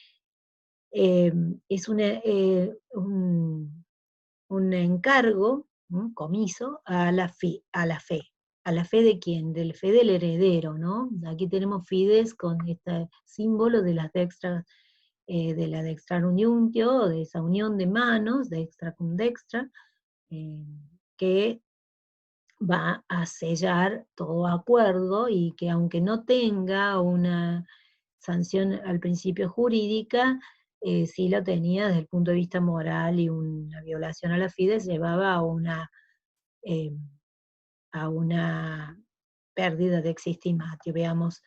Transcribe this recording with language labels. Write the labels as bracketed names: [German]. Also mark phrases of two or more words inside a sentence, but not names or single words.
[Spanish] Es un encargo, ¿no? Comiso, a la fe. ¿A la fe de quién? De la fe del heredero, ¿no? Aquí tenemos fides con este símbolo de las dextras, de la [Latin] dextrarum iuntio, [Spanish] de esa unión de manos, [Latin] dextra cum dextra, [Spanish] que va a sellar todo acuerdo, y que aunque no tenga una sanción al principio jurídica, sí lo tenía desde el punto de vista moral, y una violación a la fides llevaba eh, a una pérdida de existimatio, veamos.